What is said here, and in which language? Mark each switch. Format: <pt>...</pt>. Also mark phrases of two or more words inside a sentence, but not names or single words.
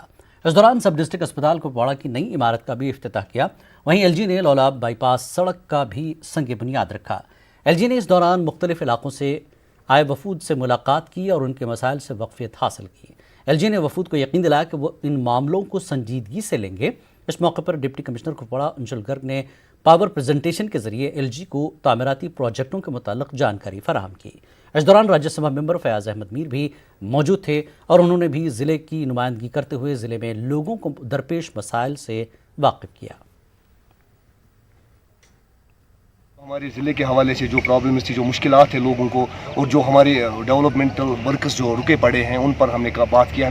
<ur>اس دوران سب ڈسٹرکٹ اسپتال کپواڑہ کی نئی عمارت کا بھی افتتاح کیا۔ وہیں LG نے لولاب بائی پاس سڑک کا بھی سنگ بنیاد رکھا۔ LG نے اس دوران مختلف علاقوں سے آئے وفود سے ملاقات کی اور ان کے مسائل سے واقفیت حاصل کی۔ LG نے وفود کو یقین دلایا کہ وہ ان معاملوں کو سنجیدگی سے لیں گے۔ اس موقع پر ڈپٹی کمشنر کپواڑہ انشل گرگ نے</ur> <en>power presentation</en> <ur>کے ذریعے LG کو تعمیراتی پروجیکٹوں کے متعلق جانکاری فراہم کی۔ اس دوران راجیہ سبھا ممبر فیاض احمد میر بھی موجود تھے اور انہوں نے بھی ضلع کی نمائندگی کرتے ہوئے ضلع میں لوگوں کو درپیش مسائل سے واقف کیا۔ ہمارے ضلع کے حوالے سے جو پرابلمز تھی، جو مشکلات ہیں لوگوں کو، اور جو ہمارے</ur> <en>developmental works</en> <ur>جو رکے پڑے ہیں، ان پر ہم نے بات کیا۔</ur>